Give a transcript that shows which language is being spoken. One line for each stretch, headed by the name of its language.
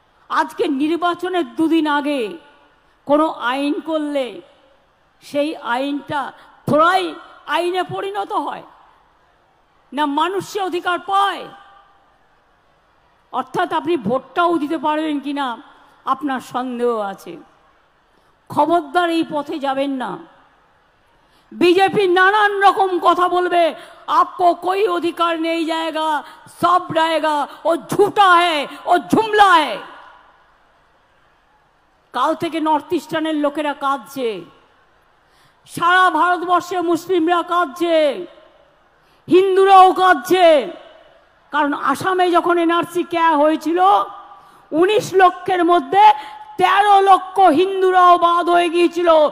Bangla: আজকে নির্বাচনের 2 দিন আগে কোনো আইন করলে সেই আইনটা থোড়াই আইনে পরিণত হয়? না মানুষ সে অধিকার পায়? অর্থাৎ আপনি ভোটটাও দিতে পারবেন কিনা আপনার সন্দেহ আছে। খবরদার এই পথে যাবেন না।
Hindi: बीजेपी
Bangla: नानान रकम कथा बोलबे,
Hindi: आपको कोई अधिकार नहीं जाएगा, सब रहेगा, वो झूठा है, वो जुमला है।
Bangla: काल থেকে নর্থ ইস্টার্নের লোকেরা কাঁদছে, সারা ভারতবর্ষে মুসলিমরা কাঁদছে, হিন্দুরাও কাঁদছে। কারণ আসামে যখন এনআরসি কে হয়েছিল 19 লক্ষের মধ্যে 13 লক্ষ হিন্দুরাও বাদ হয়ে গিয়েছিল।